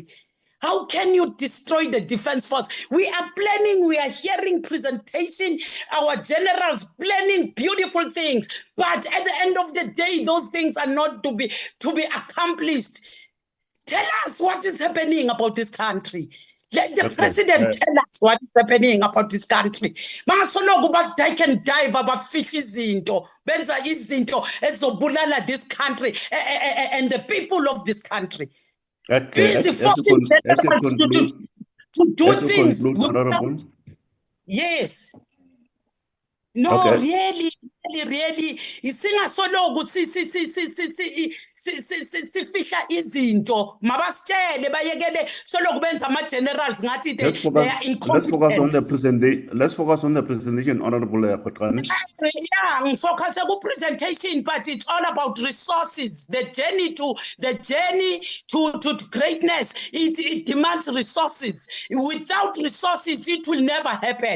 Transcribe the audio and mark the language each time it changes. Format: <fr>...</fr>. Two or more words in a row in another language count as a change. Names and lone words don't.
<en>How can you destroy the defense force? We are planning, we are hearing presentation, our generals planning beautiful things, but at the end of the day, those things are not to be accomplished. Tell us what is happening about this country. Let the president tell us what is happening about this country. They can dive</en> <xh>abafihla izinto, benza izinto ezobulala</xh> <en>this country and the people of this country. Busy forcing generals to do things without. Yes. No, really,</en> <xh>singasoloku sifihla izinto, mabasitshele bayekele soloku benza ama-generals ngathi</xh> <en>they are incompetent. Let's focus on the presentation, Honorable Khotlane. Yeah, focus on presentation, but it's all about resources. The journey to greatness, it demands resources. Without resources, it will never happen.</en>